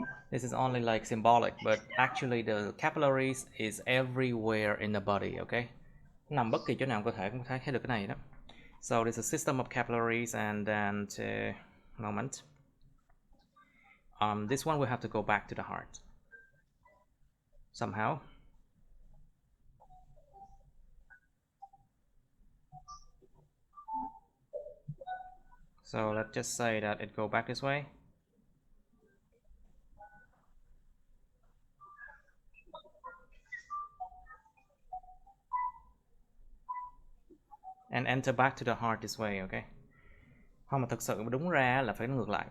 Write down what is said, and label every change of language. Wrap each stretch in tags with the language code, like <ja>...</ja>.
<en>This is only like symbolic, but actually the capillaries is everywhere in the body, okay?</en> <vi>Nằm bất kỳ chỗ nào trong cơ thể cũng thấy được cái này đó.</vi> <en>So there's a system of capillaries, and then moment. This one we have to go back to the heart somehow. So let's just say that it go back this way. And enter back to the heart this way, okay?</en> <vi>Không, mà thực sự đúng ra là phải ngược lại.</vi>